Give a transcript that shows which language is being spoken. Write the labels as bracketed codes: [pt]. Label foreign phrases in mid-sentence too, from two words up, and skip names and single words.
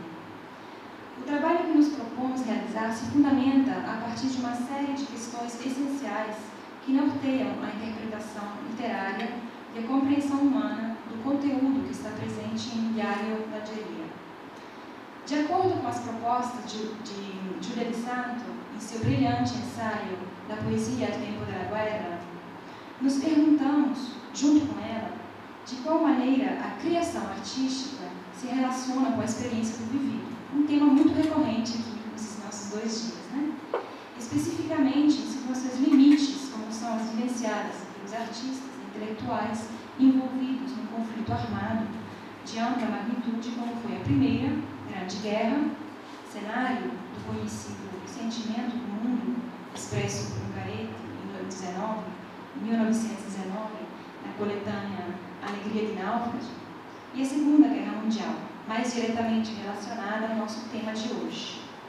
[pt] O trabalho que nos propomos realizar se fundamenta a partir de uma série de questões essenciais que norteiam a interpretação literária e a compreensão humana do conteúdo que está presente em Diário da Adelia. De acordo com as propostas de Giulia Di Santo, em seu brilhante ensaio da [it] poesia al tempo della guerra, [pt] nos perguntamos, junto com ela, de qual maneira a criação artística se relaciona com a experiência do vivido. Um tema muito recorrente aqui nesses nossos 2 dias, né? Especificamente em situações limites, como são as vivenciadas pelos artistas intelectuais envolvidos num conflito armado de ampla magnitude, como foi a Primeira Grande Guerra, cenário do conhecido sentimento do mundo, expresso por Ungaretti em 1919, na coletânea Alegria de Náufrago, e a Segunda Guerra Mundial, mais diretamente relacionada ao nosso tema de hoje.